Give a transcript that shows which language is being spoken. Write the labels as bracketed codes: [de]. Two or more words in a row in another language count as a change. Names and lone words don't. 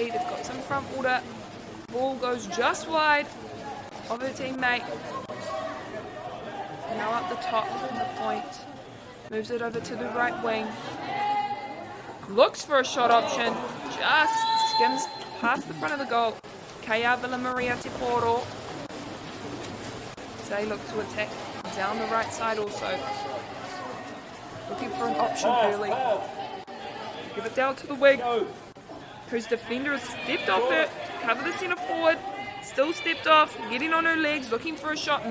[en] They've got some front water. Ball goes just wide of her teammate. Now up the top from the point. Moves it over to the right wing. Looks for a shot option. Just skims past the front of the goal. Kaya Villa Maria te poro. They look to attack down the right side also. Looking for an option early. Give it down to the wing. Whose defender has stepped off it. Cover the centre forward. Still stepped off. Getting on her legs. Looking for a shot.